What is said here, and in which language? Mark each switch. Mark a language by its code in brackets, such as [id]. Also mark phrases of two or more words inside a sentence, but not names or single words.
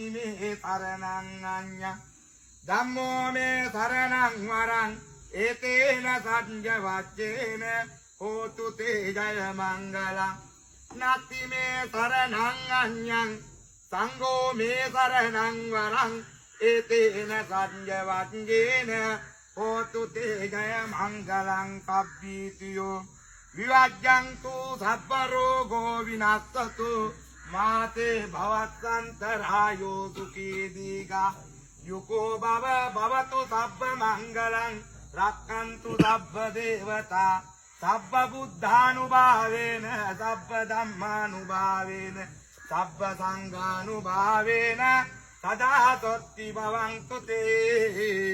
[pi] මේ සරණං අඤ්ඤං ධම්මෝ මේ සරණං වරං ඒතේන සඤ්ජවජ්ජේන කෝතු තේ ජය මංගලං නත්ති මේ සරණං අඤ්ඤං සංඝෝ මේ සරණං වරං ඒතේන සඤ්ජවජ්ජේන කෝතු තේ ජය මංගලං සබ්බීතියෝ විවජ්ජන්තු සබ්බ රෝගෝ විනස්සතු මාතේ භවස්සන්තරායෝ සුඛී දීඝා යුකෝ භව භවතු සබ්බ මංගලං රක්ඛන්තු සබ්බ දේවතා සබ්බ බුද්ධානුභාවේන සබ්බ ධම්මානුභාවේන සබ්බ සංඝානුභාවේන සදා සොත්ති භවන්තු තේ